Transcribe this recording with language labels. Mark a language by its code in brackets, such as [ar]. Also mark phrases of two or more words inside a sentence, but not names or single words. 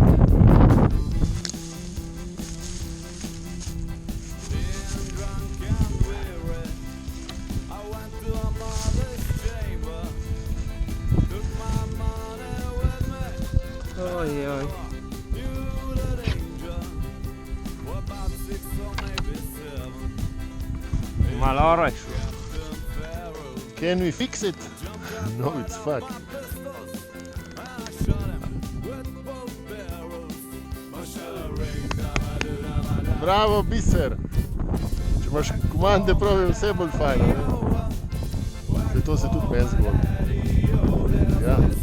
[sl] Oj. Malo rešil. [en] Can we fix it? No, it's fuck. [sl] Bravo, biser. Če imaš komande prav, je vse bolj fajn. To se tudi meni zgodi. Ja.